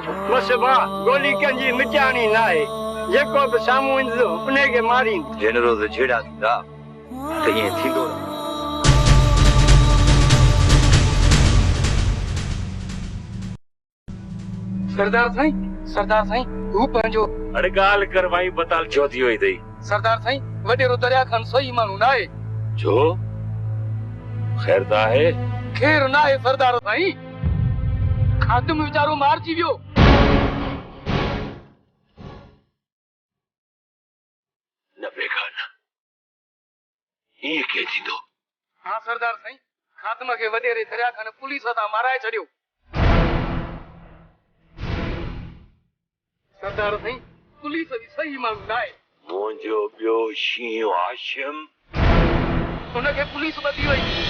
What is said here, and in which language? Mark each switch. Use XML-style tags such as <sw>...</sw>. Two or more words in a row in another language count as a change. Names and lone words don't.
<sd>बस वाह गोली कंजी मिटानी ना है जेको बि साम्हूं ईंदो उन खे मारींदो जिन रोज़ झेड़ा थींदा त ईअं थींदो न सरदार साईं हू पंहिंजो अरे ॻाल्हि कर भाई बताल छो थी वई अथई सरदार साईं वडेरो दरिया खान सही माण्हू न आहे छो ख़ैर त आहे खैर न आहे सरदार साईं खादिम वीचारो मारजी वियो न बेगाना ये के थींदो हाँ सरदार साईं खादिम खे वडेरे दरिया खान पुलिस सां माराए छॾियो सरदार साईं पुलिस जी सही माण्हू न आहे मुंहिंजो ॿियो शींहुं हाशिम उनखे पुलिस ॿधी वई।</sd>